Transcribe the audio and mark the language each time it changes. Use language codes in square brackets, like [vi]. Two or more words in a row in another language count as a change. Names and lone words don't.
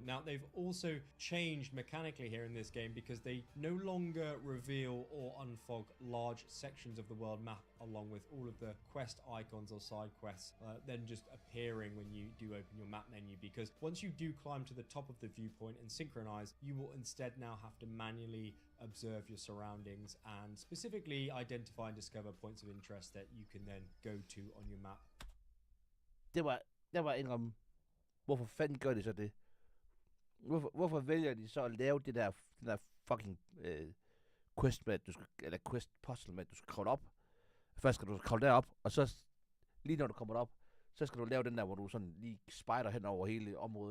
[en] Now, they've also changed mechanically here in this game because they no longer reveal or unfog large sections of the world map along with all of the quest icons or side quests then just appearing when you do open your map menu, because once you do climb to the top of the viewpoint and synchronize, you will instead now have to manually observe your surroundings and specifically identify and discover points of interest that you can then go to on your map. [da] Det var indrømme, hvorfor fanden gør de så det? Hvorfor vælger de så at lave den der [en] fucking quest [da] med, eller [en] quest puzzle [da] med, at du skal kravle op. Først skal du kravle derop, og så lige når du kommer op, så skal du lave den der, hvor du sådan lige spejder hen over hele området.